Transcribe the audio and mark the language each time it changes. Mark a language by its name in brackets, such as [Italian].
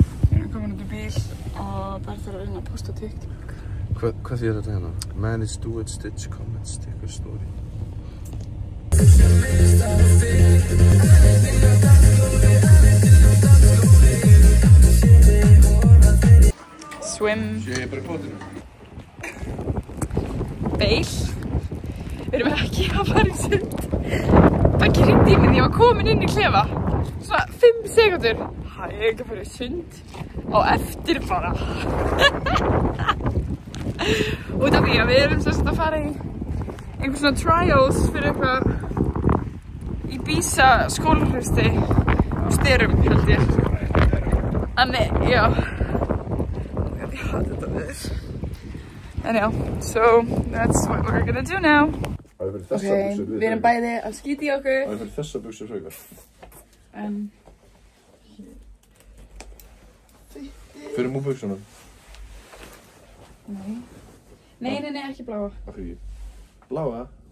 [Icelandic] Við erum komin út í bíl og bara þarf að reyna að posta TikTok. Hvað þýðir þetta hérna? [English] Manage, do it, stitch, comment, sticker, story. Swim. [Icelandic] Ég bara í potinu. Beil. Við erum ekki að fara í sund. Beggi hringdi í mig því ég var komin inn í klefa. Svona 5 sekúndur. Hæ, ég er ekki að fara í sund. Á eftir bara. Út af því að við erum sérst að fara í einhver svona trials fyrir eitthvað Ibiza skólafristi á Styrum, held ég. Þannig, já. Ég hata þetta við. En já, [English] so that's what we're gonna do now. [Icelandic] Ok, við erum bæði að skýta í okkur. Það er fyrir þessa buxur frekar. En... Fyrir múið buxuna? Nei. Nei, ekki bláa. Af hverju? Bláa?